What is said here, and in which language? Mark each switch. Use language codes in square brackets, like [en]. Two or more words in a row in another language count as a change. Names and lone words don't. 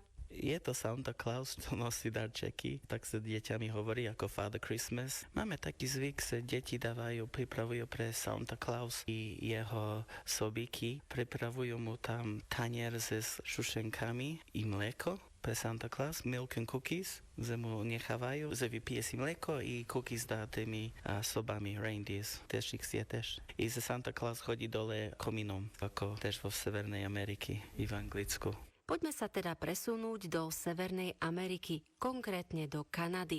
[sk] Je to Santa Claus, čo nosí darčeky, tak sa deťami hovorí ako Father Christmas. Máme taký zvyk, že deti pripravujú pre Santa Claus i jeho sobíky, pripravujú mu tam tanier s šušenkami i mlieko pre Santa Claus, [en] milk and cookies, [sk] že mu nechávajú, že vypije si mlieko i cookies dá tými sobami, reindeers, tiež ich je tiež. I že Santa Claus chodí dole komínom, ako tiež vo Severnej Ameriky i v Anglicku. Poďme sa teda presunúť do Severnej Ameriky, konkrétne do Kanady.